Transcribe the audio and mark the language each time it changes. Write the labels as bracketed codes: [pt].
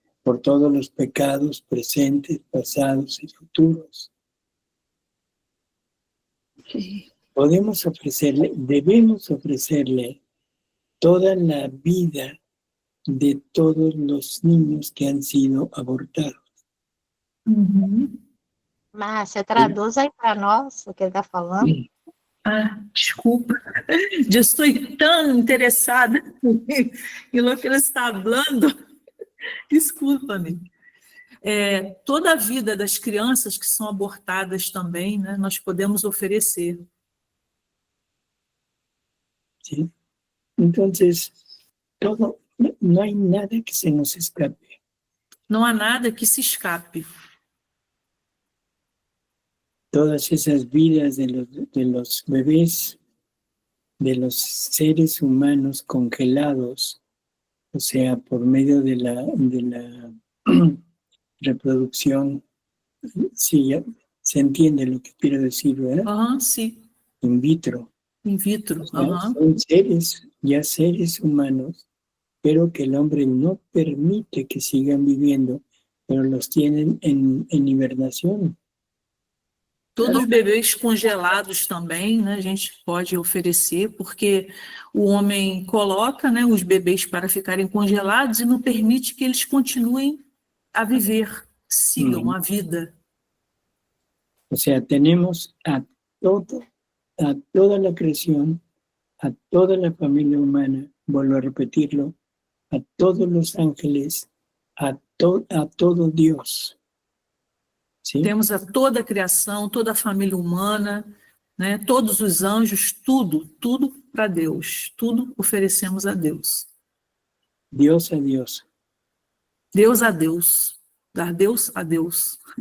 [es] Por todos los pecados presentes, pasados y futuros. Sí. Podemos ofrecerle, debemos ofrecerle toda la vida de todos los niños que han sido abortados. Uhum. [pt] Márcia, traduz aí para nós o que ele está falando. Ah, desculpa. Eu estou tão interessada em [es] lo que [pt] ele está falando. Desculpa-me. Toda a vida das crianças que são abortadas também, né, nós podemos oferecer. [es] ¿Sí? Entonces, no hay nada que se nos escape. [pt] Não há nada que se escape. [es] Todas esas vidas de los bebés de los seres humanos congelados, o sea, por medio de la reproducción. Sí, se entiende lo que quiero decir, ¿verdad? [pt] Aham, sim. [la] In vitro. In vitro. [es] O sea, [pt] Aham. [es] son seres humanos, pero que el hombre no permite que sigan viviendo, pero los tienen en hibernación. [pt] Todos os bebês congelados também, né, a gente pode oferecer, porque o homem coloca, né, os bebês para ficarem congelados e não permite que eles continuem a viver, sigam a vida. [es] O sea, tenemos a toda la creación, a toda la familia humana, vuelvo a repetirlo, a todos los ángeles, a todo Dios. ¿Sí? [pt] Temos a toda a criação, toda a família humana, né, todos os anjos, tudo para Deus, tudo oferecemos a Deus. [es] Dios a Dios. [pt] Deus a Deus, dar Deus a Deus.